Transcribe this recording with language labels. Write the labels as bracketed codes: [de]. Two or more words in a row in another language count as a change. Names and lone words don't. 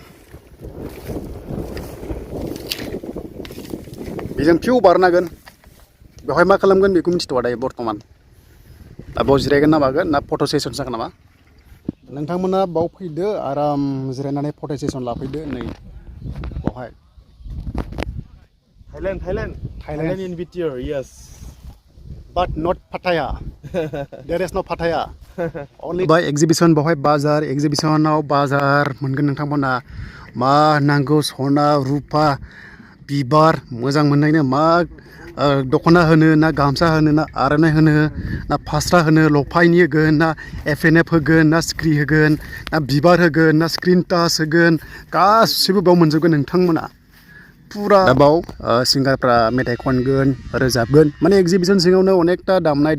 [brx] बेजों फिउ बारनो हागोन बेवहाय मा खालामगोन बेखौ मिथिथ'आ दायो बर्थमान दा बाव जिरायगोन ना मागोन ना फट' सेसन जागोन नामा नोंथांमोना बाव फैदो आराम जिरायनानै फट' सेसन लाफैदो नै बावहाय Thailand [en] in video, yes. But not Pattaya. There is no Pattaya. Only by exhibition [brx] बावहाय बाजार एग्जिबिशनाव बाजार मोनगोन नोंथांमोना मा नांगौ सना रुपा बिबार मोजां मोननायनो मा दख'ना होनो ना गामसा होनो ना आर'नाइ होनो ना फास्रा होनो लफायनि होगोन ना FNF होगोन ना स्क्रि होगोन ना बिबार होगोन ना स्क्रिन टाच होगोन गासिबो बाव मोनजोबगोन नोंथांमोना पुरा बाव सिंगारफ्रा मेथाइ खनगोन रोजाबगोन माने एग्जिबिशन सिङावनो अनेकथा दामनाय